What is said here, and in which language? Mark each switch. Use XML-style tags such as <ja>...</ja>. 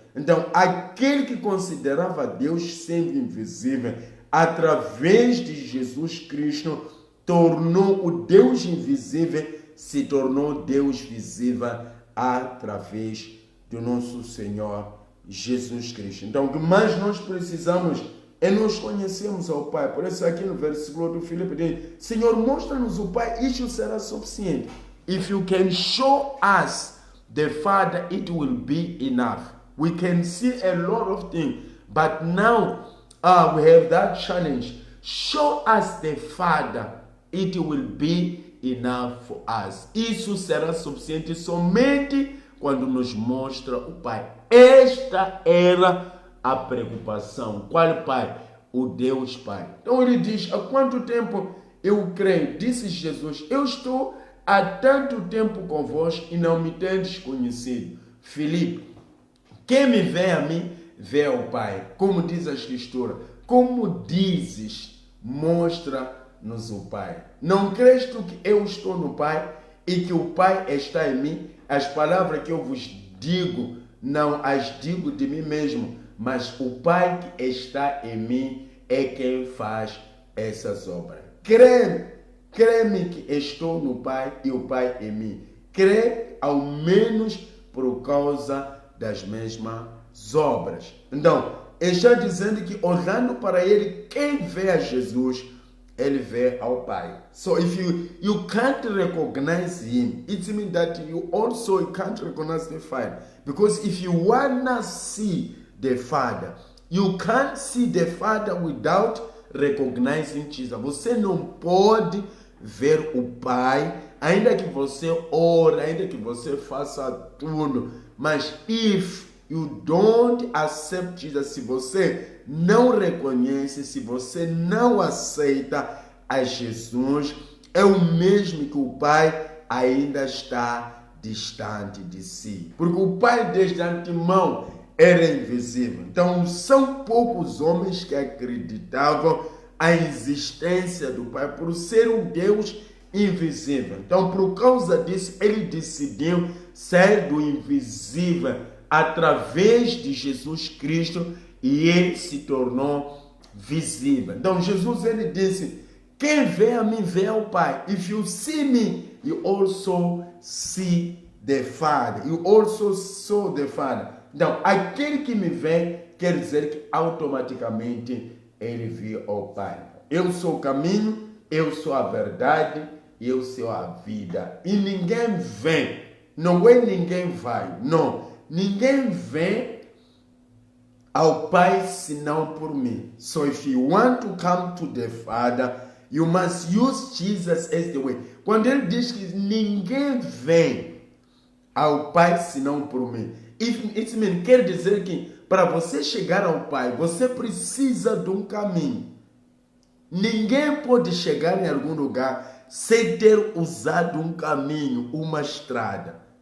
<pt>Então aquele que considerava Deus sendo invisível, através de Jesus Cristo, tornou o Deus invisível, se tornou Deus visível através do nosso Senhor Jesus Cristo. Então, o que mais nós precisamos é nós conhecermos ao Pai. Por isso aqui no versículo do Filipe diz, Senhor, mostra-nos o Pai, isso será suficiente.</pt> <en>If you can show us the Father, it will be enough. We can see a lot of things, but now we have that challenge. Show us the Father, it will be enough for us.</en> <pt>Isso será suficiente somente quando nos mostra o Pai. Esta era a preocupação. Qual Pai? O Deus Pai. Então ele diz, há quanto tempo eu creio? Disse Jesus, eu estou há tanto tempo convosco e não me tendes conhecido. Filipe, quem me vê a mim, vê ao Pai. Como diz a Escritura, como dizes, mostra-nos o Pai. Não crês tu que eu estou no Pai e que o Pai está em mim? As palavras que eu vos digo, não as digo de mim mesmo, mas o Pai que está em mim é quem faz essas obras. Crê-me que estou no Pai e o Pai em mim. Crê ao menos por causa das mesmas obras. Então, ele está dizendo que olhando para ele, quem vê a Jesus, ele vê ao Pai.</pt> <en>So if you can't recognize him, it means that you also can't recognize the Father. Because if you wanna see the Father, you can't see the Father without recognizing Jesus.</en> <pt>Você não pode ver o Pai, ainda que você ore, ainda que você faça tudo, mas</pt> <en>if you don't accept Jesus,</en> <pt>se você não reconhece, se você não aceita a Jesus, é o mesmo que o Pai ainda está distante de si. Porque o Pai desde antemão era invisível. Então são poucos homens que acreditavam a existência do Pai por ser um Deus invisível. Então por causa disso ele decidiu ser do invisível através de Jesus Cristo e ele se tornou visível. Então Jesus ele disse, quem vê a mim vê ao Pai.</pt> <en>If you see me, you also see the Father. You also saw the Father.</en> <pt>Então aquele que me vê quer dizer que automaticamente ele viu ao Pai. Eu sou o caminho, eu sou a verdade, eu sou a vida. E ninguém vem, não é ninguém vai, não. Ninguém vem ao Pai senão por mim.</pt> <en>So if you want to come to the Father, you must use Jesus as the way.</en> <pt>Quando ele diz que ninguém vem ao Pai senão por mim,</pt> <en>it means,</en> <pt>quer dizer que para você chegar ao Pai, você precisa de um caminho. Ninguém pode chegar em algum lugar sem ter usado um caminho, uma estrada.</pt>